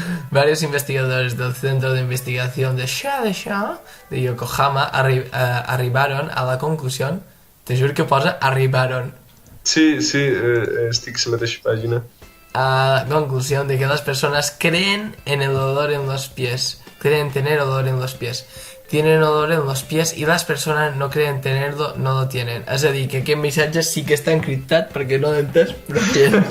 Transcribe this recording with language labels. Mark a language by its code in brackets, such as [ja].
[es] Varios investigadores del Centro de Investigación de Shadesha de Yokohama arribaron a la conclusión, te juro que posa arribaron. [ca] Sí, estic a la mateixa pàgina. [es] A la conclusión de que las personas creen en el olor en los pies, creen tener olor en los pies, tienen olor en los pies y las personas no creen tenerlo, no lo tienen. [ca] És a dir, que aquest missatge sí que està encriptat perquè no l'entès, però que...